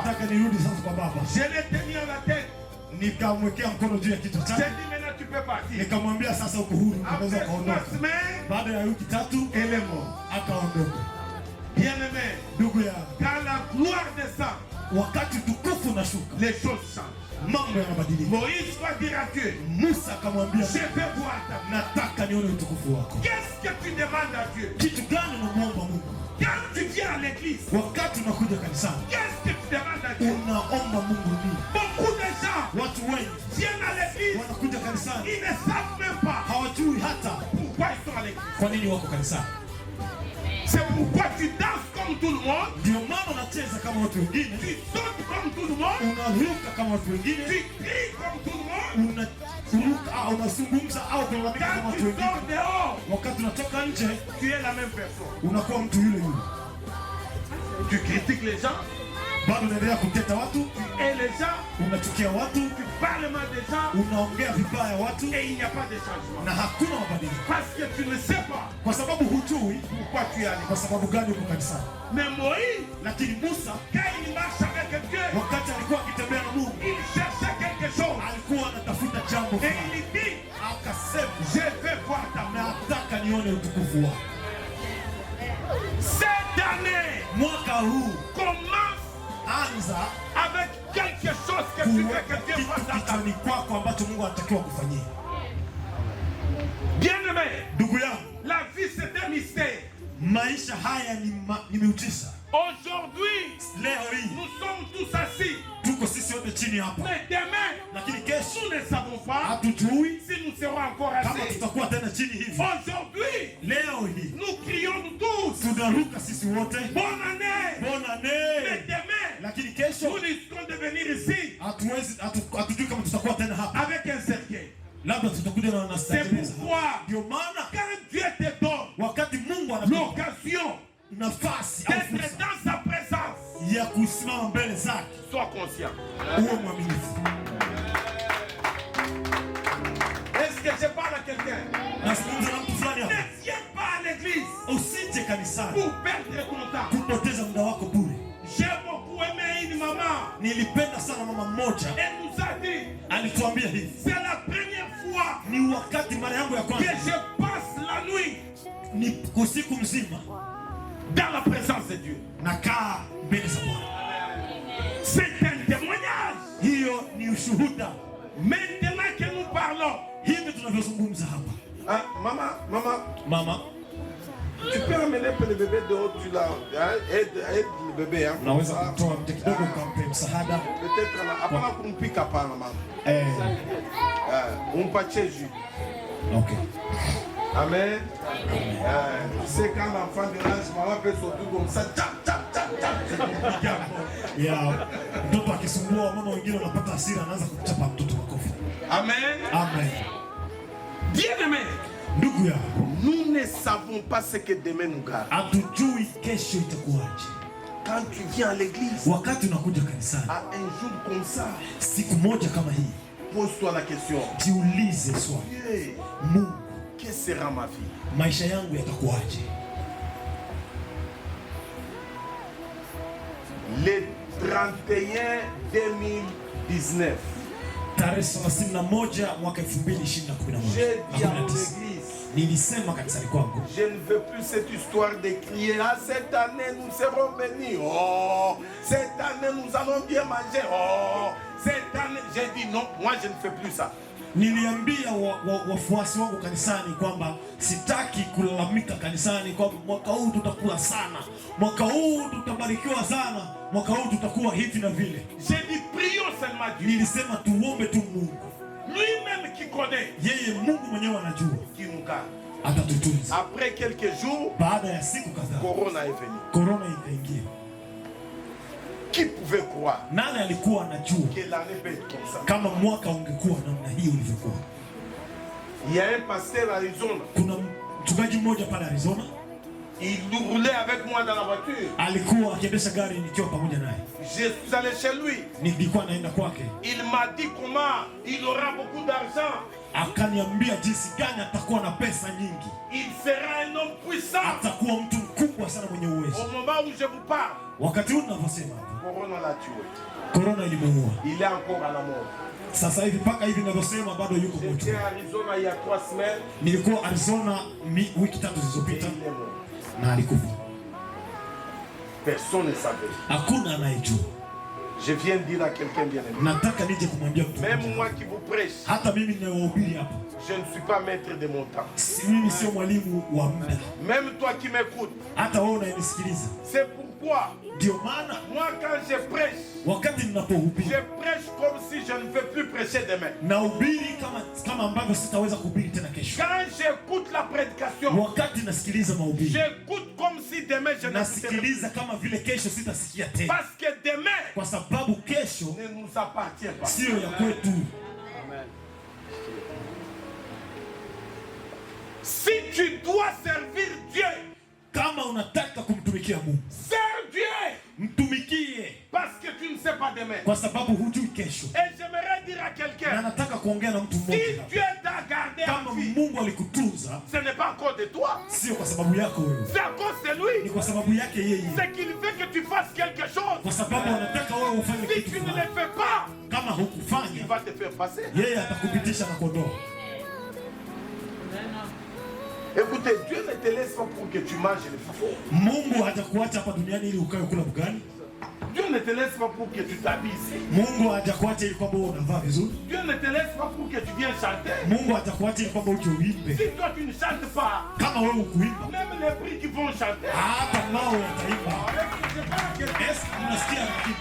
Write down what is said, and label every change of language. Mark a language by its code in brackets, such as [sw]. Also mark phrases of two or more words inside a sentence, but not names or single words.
[sw] nataka nirudi sasa kwa baba. [fr] Je l'ai tenu à la tête. [sw] Nikamwekea mkono juu ya kichwa [fr] J'ai [sw] chake, [fr] dit maintenant tu peux partir. [sw] nikamwambia sasa uko huru, [fr] Après [sw] unaweza 3 kuondoka. [fr] semaines, [sw] Baada ya wiki 3 [fr] elle est morte. [sw] akaondoka. [fr] Bien-aimé, [sw] Ndugu ya, [fr] quand la gloire descend, [sw] wakati tukufu unashuka, [fr] les choses changent. [sw] mambo yanabadilika. [fr] Moïse va dire à Dieu, [sw] Musa akamwambia, [fr] je vais voir ta main. [sw] nataka nione utukufu wako. [fr] Qu'est-ce que tu demandes à Dieu? [sw] Kitu gani unamwomba Mungu [fr] Quand tu viens à l'église, [sw] wakati unakuja kanisani? [fr] qu'est-ce que tu demandes à Dieu? [sw] Unaomba Mungu nini? [fr] Beaucoup de gens [sw] Watu wengi [fr] viennent à l'église, [sw] wanakuja kanisani, [fr] ils ne savent même pas [sw] hawajui hata [fr] pourquoi ils sont à l'église. [sw] kwa nini wako kanisani. [fr] C'est pourquoi tu danses comme tout le monde, [sw] Ndio maana unacheza kama watu wengine, [fr] tu sautes comme tout le monde, [sw] unaruka kama watu [fr] tu [sw] wengine, [fr] cries comme tout le monde. [sw] unazungumza au kulalamika kama [fr] Quand [sw] watu [fr] tu [sw] wengine. [fr] sors dehors, [sw] Wakati unatoka nje, [fr] tu es la même personne. [sw] unakuwa mtu yule yule, [fr] Tu critiques les gens [sw] bado unaendelea kuteta watu, [fr] et les gens, [sw] unachukia watu, [fr] tu parles mal des gens [sw] unaongea vibaya watu, [fr] et il n'y a pas de changement. [sw] na hakuna mabadiliko, [fr] Parce que tu ne sais pas [sw] kwa sababu hujui [fr] pourquoi tu es allé. [sw] kwa sababu gani uko kanisani. [fr] Mais Moïse, [sw] Lakini Musa [fr] quand il marche avec Dieu, [sw] wakati alikuwa akitembea na Mungu, [fr] il cherchait quelque chose. [sw] alikuwa anatafuta jambo [fr] Et [sw] fulani, [fr] il dit, [sw] akasema [fr] je vais voir ta main. [sw] nataka nione utukufu wako. [fr] Cette année [sw] Mwaka huu [fr] commence [sw] anza [fr] avec quelque chose que tu veux [sw] kuweka [fr] que Dieu [sw] kitu [fr] fasse dans ta vie. [sw] kichwani kwako ambacho Mungu anatakiwa kufanyia. [fr] Bien-aimé, [sw] Ndugu yangu, [fr] la vie c'est un mystère. [sw] maisha haya ni miujiza. [fr] Aujourd'hui, [sw] Leo hii [fr] nous sommes tous assis. [sw] tuko sisi wote chini hapa, [fr] Mais demain, [sw] lakini kesho [fr] nous ne savons pas [sw] hatujui [fr] si nous serons encore [sw] kama [fr] assis. [sw] tutakuwa tena chini hivi. [fr] Aujourd'hui, [sw] Leo hii [fr] nous crions tous. [sw] tunaruka sisi wote [fr] Bonne année. bonne Mais annee, demain, [sw] lakini lakini kesho [fr] nous risquons de venir ici [sw] hatujui kama tutakuwa tena hapa. [fr] avec un cercueil. [sw] Labda tutakuja na [fr] C'est [sw] nastajeleza. [fr] pourquoi, [sw] Ndio maana [fr] quand Dieu te donne [sw] wakati Mungu anakupa [fr] l'occasion [sw] nafasi au [fr] d'être [sw] fursa [fr] dans sa présence, [sw] ya kusimama mbele zake, [fr] sois conscient. [sw] uwe mwaminifu. [fr] Est-ce que je parle à quelqu'un? [sw] Nazungumza na mtu fulani hapa. [fr] Ne viens pas à l'église [sw] Usije kanisani [fr] pour perdre ton temps. [sw] kupoteza muda wako bure. [fr] J'ai beaucoup aimé une maman. [sw] Nilipenda sana mama mmoja [fr] Elle nous a dit, [sw] alituambia hivi, [fr] c'est la première fois [sw] ni wakati mara yangu ya [fr] que [sw] kwanza [fr] je passe la nuit [sw] ni usiku mzima [fr] dans la présence de Dieu. [sw] nakaa mbele za Bwana. [fr] C'est un témoignage. [sw] Hiyo ni ushuhuda. [fr] Maintenant que nous parlons, [sw] Hivi tunavyozungumza hapa, [fr] Ah, maman, [sw] mama, [fr] tu peux amener le bébé dehors, tu l'as, aide le bébé, hein. [sw] unaweza Ah, kutoa mte kidogo ukampe msaada. [fr] peut-être, [sw] hapana kumpika pana mama. Umpatie jus. Okay. [fr] Amen. Tu sais quand l'enfant de l'âge, maman peut sauter comme ça, tap, tap, tap, tap. [sw] Ya mtoto akisumbua, mama wengine wanapata hasira, anaanza kumchapa mtoto makofi. amen. Amen. [fr] Bien-aimé, [sw] Ndugu yangu, [fr] Nous ne savons pas ce que demain nous garde. [sw] hatujui kesho itakuwaje. [fr] Quand tu viens à l'église, [sw] Wakati unakuja kanisani, [fr] à un jour comme ça, [sw] siku moja kama hii, [fr] pose-toi la question. [sw] jiulize swali, [fr] Dieu, [sw] Mungu, [fr] quelle sera ma vie? [sw] maisha yangu yatakuwaje? [fr] Le 31 2019, [sw] Tarehe 31 mwaka 2021. [fr] j'ai dit à mon église, [sw] Nilisema kanisani kwangu, [fr] je ne veux plus cette histoire de crier. Ah, cette année nous serons bénis. Oh, cette année nous allons bien manger. Oh, cette année, j'ai dit non, moi je ne fais plus ça. [sw] niliambia wafuasi wangu kanisani kwamba sitaki kulalamika kanisani kwamba mwaka huu tutakula sana, mwaka huu tutabarikiwa sana, mwaka huu tutakuwa hivi na vile. [fr] j'ai dit prions seulement Dieu. [sw] Nilisema tuombe tu Mungu, [fr] Lui-même qui connaît, [sw] yeye Mungu mwenyewe anajua [fr] Qui nous garde. [sw] atatutunza. [fr] Après quelques jours, [sw] Baada ya siku kadhaa, [fr] Corona est venu. [sw] korona ikaingia. [fr] Qui pouvait croire [sw] Nani alikuwa anajua [fr] que l'année peut être comme ça? [sw] kama mwaka ungekuwa namna hii ulivyokuwa? [fr] Il y a un pasteur à Arizona. [sw] Kuna mchungaji mmoja pale Arizona [fr] Il roulait avec moi dans la voiture. [sw] alikuwa akiendesha gari nikiwa pamoja naye, [fr] Je suis allé chez lui. [sw] nilikuwa naenda kwake, [fr] Il m'a dit comment il aura beaucoup d'argent. [sw] akaniambia jinsi gani atakuwa na pesa nyingi, [fr] Il sera un homme puissant. [sw] atakuwa mtu mkubwa sana mwenye uwezo. [fr] Au moment où je vous parle, [sw] Wakati huu ninavyosema hapa, [fr] Corona l'a tué. [sw] korona ilimuua. [fr] Il est encore à la mort. [sw] Sasa hivi mpaka hivi ninavyosema bado yuko [fr] J'étais [sw] moto. [fr] à Arizona il y a 3 semaines. [sw] Nilikuwa Arizona wiki 3 [fr] Et [sw] zilizopita [fr] il est mort. [sw] na alikufa. [fr] Personne ne savait. [sw] Hakuna anayejua. [fr] Je viens de dire à quelqu'un bien aimé. [sw] Nataka nije kumwambia mtu [fr] Même [sw] mmoja. [fr] moi qui vous prêche, [sw] Hata mimi ninayewahubiri hapa, [fr] je ne suis pas maître de mon temps. [sw] mimi sio mwalimu wa muda. [fr] Même toi qui m'écoutes, [sw] Hata wewe unayenisikiliza, [fr] c'est pourquoi [sw] ndio maana [fr] moi quand je prêche, [sw] wakati ninapohubiri [fr] je prêche comme si je ne veux plus prêcher demain. [sw] nahubiri kama ambavyo sitaweza kuhubiri tena kesho. [fr] Quand j'écoute la prédication, [sw] Wakati nasikiliza mahubiri, [fr] j'écoute comme si demain je ne [sw] nasikiliza kama vile kesho sitasikia tena, [fr] Parce que demain [sw] kwa sababu kesho [fr] ne nous appartient pas. [sw] sio ya kwetu. [fr] Si tu dois servir Dieu, [sw] Kama unataka kumtumikia Mungu, [fr] serve Dieu. [sw] mtumikie, [fr] Parce que tu ne sais pas demain. [sw] kwa sababu hujui kesho. [fr] Et j'aimerais dire à [sw] Na [fr] quelqu'un, [sw] nataka kuongea na mtu [fr] si [sw] mmoja hapa. [fr] Dieu t'a gardé [sw] Kama [fr] en vie, [sw] Mungu alikutunza, [fr] ce n'est pas encore de toi, [sw] sio kwa sababu yako wewe, [fr] c'est à cause de [sw] ni [fr] lui. [sw] kwa sababu yake yeye, [fr] C'est qu'il veut que tu fasses quelque chose. [sw] kwa sababu anataka wewe ufanye [fr] Si [sw] kitu [fr] tu ne le [sw] fulani. [fr] fais pas, [sw] Kama [fr] il [sw] hukufanya, [fr] va te faire passer. [sw] yeye atakupitisha na kuondoa. [fr] Écoutez, Dieu ne te laisse pas pour que tu manges le faux. [sw] Mungu hajakuacha hapa duniani ili ukae kula bugani. [fr] Dieu ne te laisse pas pour que tu t'habilles ici. [sw] Mungu hajakuacha ili kwamba wewe unavaa vizuri. [fr] Dieu ne te laisse pas pour que tu viennes chanter. [sw] Mungu hajakuacha ili kwamba uje uimbe. [fr] Si toi tu ne chantes pas, [sw] Kama wewe ukuimba, [fr] même les prix qui vont chanter, [sw] hata nao wataimba. [fr] je parle que [sw] Yesu, unasikia anaimba.